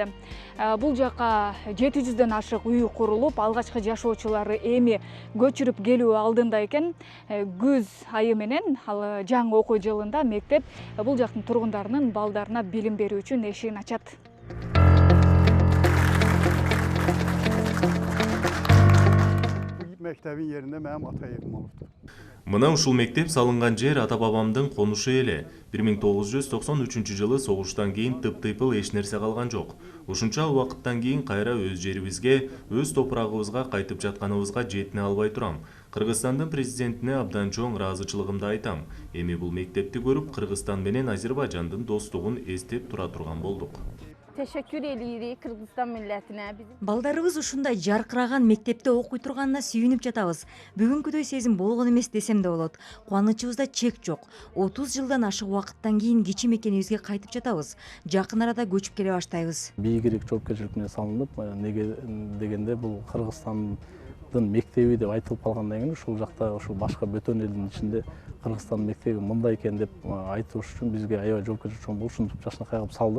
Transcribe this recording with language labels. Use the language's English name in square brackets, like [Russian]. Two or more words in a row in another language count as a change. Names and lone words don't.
[Kyrgyz] Бул жака 700дөн ашык үй курулуп, алгачкы жашоочулары эми көчүрүп келүү алдында экен. Күз айы менен ал жаңы окуу жылында мектеп бул жактын тургундарынын балдарына билим берүү үчүн эшигин ачат. [Turkish] Мектебin yerinde benim ata evim olurdu. [Kyrgyz] Мына ушул мектеп салынган жер ата-бабамдын конушу эле. 1993-жылы согуштан кийин тып-тыйпыл эч нерсе калган жок. Ушунча убакыттан кийин кайра өз жерибизге, өз топурагыбызга кайтып жатканыбызга жетине албай турам. Кыргызстандын президентине абдан чоң ыраазычылыгымды айтам. Эми бул мектепти көрүп, Кыргызстан менен Азербайжандын достугун эстеп тура турган болдук. [Turkish] Teşekkür ediyoruz Kırgızistan milletine. [Kyrgyz] Балдарыбыз ушундай жаркыраган мектепте окуй турганына сүйүнүп жатабыз. Бүгүнкүдөй сезим болгон эмес десем да болот. Кубанычыбызда чек жок. 30 жылдан ашык убакыттан кийин кичи мекенибизге кайтып жатабыз. Жакын арада көчүп келе баштайбыз. Бийигирээк жоопкерчилик менен салынып, неге дегенде бул Кыргызстандын мектеби деп айтылып калгандан кийин ушул жакта ушул башка бөтөн элдин ичинде Кыргызстан мектеби мындай экен деп айтыш үчүн бизге аябай жоопкерчилик чоң болуп, ушинтип жакшынакай кылып салдык.